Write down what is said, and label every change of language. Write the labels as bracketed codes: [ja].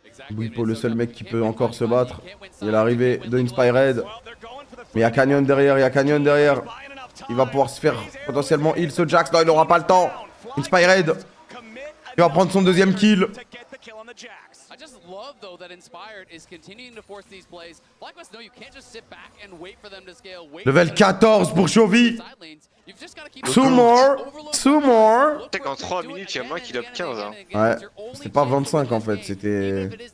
[fr] Bouipo, le seul mec qui peut encore se battre. Il est l'arrivée de Inspired. Mais il y a Canyon derrière, il y a Canyon derrière. Il va pouvoir se faire potentiellement heal ce Jax. Non, il n'aura pas le temps. Inspired. Il va prendre son deuxième kill. [en] I just love though that Inspired is continuing to force these plays. FlyQuest know you can't just sit back and wait for them to scale. [fr] Level 14 pour Chovy. [en] Two more. [fr] Tu sais qu'en 3 minutes, il y a moi qui lobe 15. Hein. Ouais, c'était pas 25 en fait, c'était...